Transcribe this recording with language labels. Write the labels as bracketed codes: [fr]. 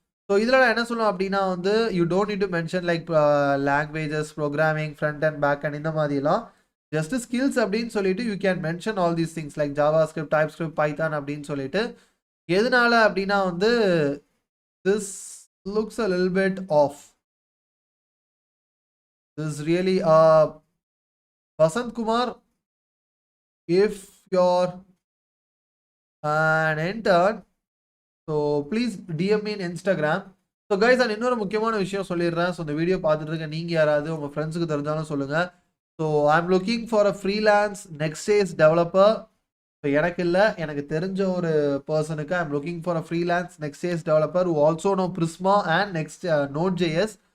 [ta] So இதில் என்ன சொல்லணும் அப்படின்னா வந்து [en] You don't need to mention like languages programming front and back and இந்த மாதிரிலாம். Just skills அப்படின்னு சொல்லிட்டு you can mention all these things like JavaScript TypeScript Python அப்படின்னு சொல்லிட்டு. [ta] எதனால அப்படின்னா வந்து [en] This looks a little bit off. This really Vasanth Kumar, if you're an intern, so please DM me in Instagram. [ta] So guys நான் இன்னொரு முக்கியமான விஷயம் சொல்லிடுறேன். ஸோ இந்த வீடியோ பார்த்துட்டு இருக்க நீங்கள் யாராவது உங்கள் ஃப்ரெண்ட்ஸுக்கு தெரிஞ்சாலும் சொல்லுங்கள். [en] So I am looking for a freelance next stage developer. So [ta] எனக்கு இல்லை, எனக்கு தெரிஞ்ச ஒரு பர்சனுக்கு [en] I am looking for a freelance next stage developer who also know Prisma and next Node.js.